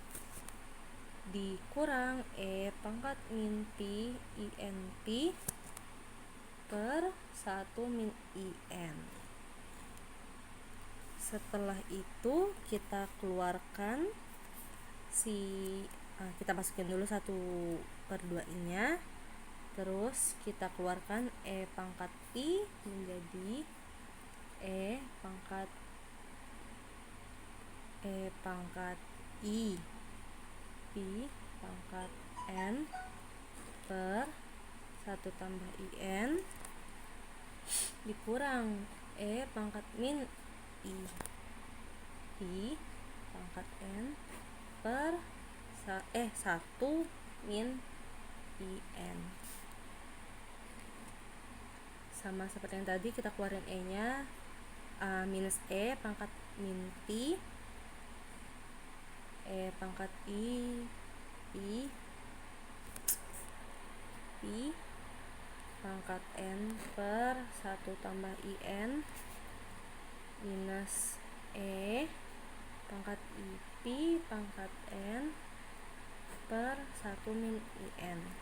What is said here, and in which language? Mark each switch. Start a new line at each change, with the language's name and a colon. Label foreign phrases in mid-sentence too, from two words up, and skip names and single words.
Indonesian: dikurang e pangkat min pi i n pi per 1 min i n. Setelah itu kita keluarkan kita masukin dulu 1 per 2i nya, terus kita keluarkan e pangkat pi menjadi e pangkat i pi pangkat n per 1 tambah i n dikurang e pangkat min i pi pangkat n per 1 min i n. Sama seperti yang tadi, kita keluarin e nya, minus e pangkat min pi e pangkat pi pangkat N per 1 tambah IN minus E pangkat IP pangkat N per 1 min IN.